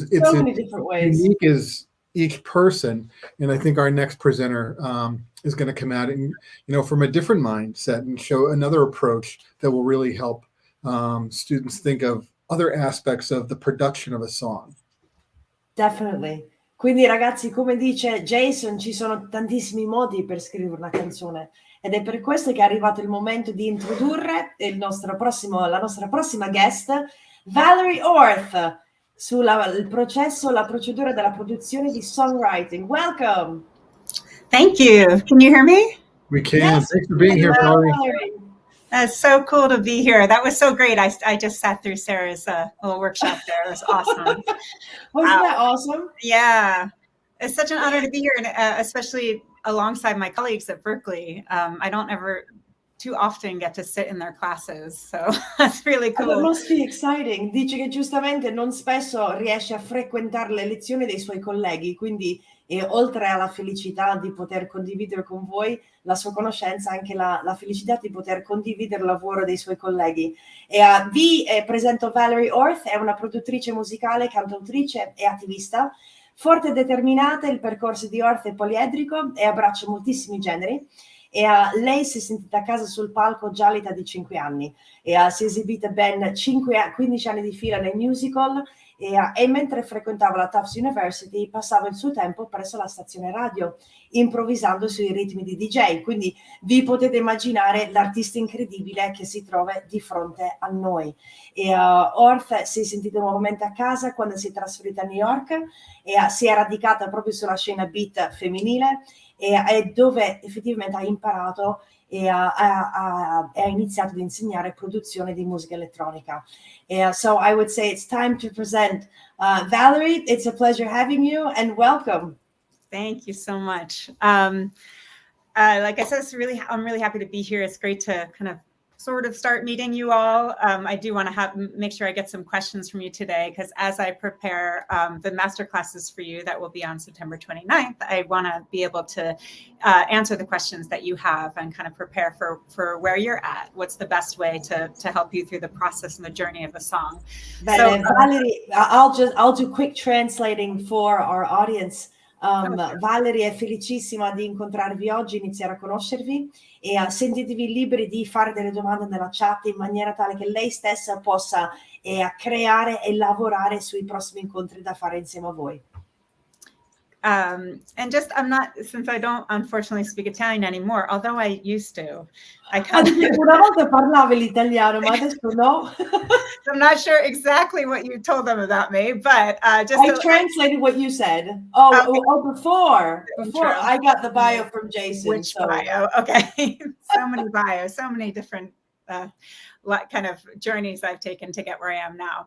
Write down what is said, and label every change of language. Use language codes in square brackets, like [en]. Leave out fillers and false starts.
[en] many different ways. Unique as each person. And I think our next presenter is going to come out and, you know, from a different mindset and show another approach that will really help students think of other aspects of the production of a song. Definitely. [it] Quindi ragazzi, come dice Jason, ci sono tantissimi modi per scrivere una canzone ed è per questo che è arrivato il momento di introdurre la nostra prossima guest, Valerie Orth, sul processo, la procedura della produzione di songwriting. [en] Welcome. Thank you. Can you hear me? We can. Yes. Thanks for being here, Valerie. That's so cool to be here. That was so great. I just sat through Sarah's little workshop there. It was awesome. Wasn't that awesome? Yeah. It's such an honor to be here, and especially alongside my colleagues at Berklee. I don't ever too often get to sit in their classes, so that's really cool. It must be exciting. [it] Dice che giustamente non spesso riesce a frequentare le lezioni dei suoi colleghi, quindi oltre alla felicità di poter condividere con voi la sua conoscenza, anche la felicità di poter condividere il lavoro dei suoi colleghi. Vi presento Valerie Orth, è una produttrice musicale, cantautrice e attivista, forte e determinata. Il percorso di Orth è poliedrico e abbraccia moltissimi generi. e lei si è sentita a casa sul palco già all'età di 5 anni e si è esibita ben 15 anni di fila nei musical e mentre frequentava la Tufts University passava il suo tempo presso la stazione radio improvvisando sui ritmi di DJ, quindi vi potete immaginare l'artista incredibile che si trova di fronte a noi. E 𝗱𝗃 si è sentita nuovamente a casa quando si è trasferita a New York e si è radicata proprio sulla scena beat femminile e dove effettivamente ha imparato e ha iniziato ad insegnare produzione di musica elettronica. [en] So I would say it's time to present Valerie. It's a pleasure having you and welcome. Thank you so much. Like I said, I'm really happy to be here. It's great to kind of sort of start meeting you all. I do want to make sure I get some questions from you today, because as I prepare the master classes for you that will be on September 29th, I want to be able to answer the questions that you have and kind of prepare for where you're at. What's the best way to help you through the process and the journey of a song? Bene, Valerie, I'll do quick translating for our audience. [it] Valerie è felicissima di incontrarvi oggi, iniziare a conoscervi e sentitevi liberi di fare delle domande nella chat in maniera tale che lei stessa possa creare e lavorare sui prossimi incontri da fare insieme a voi. [en] And just, since I don't unfortunately speak Italian anymore, although I used to. [it] Una volta parlavo l'italiano, ma adesso no. [en] I'm not sure exactly what you told them about me, but just I translated what you said. Before I got the bio from Jason. Which bio? Okay, so many bios, so many different kind of journeys I've taken to get where I am now.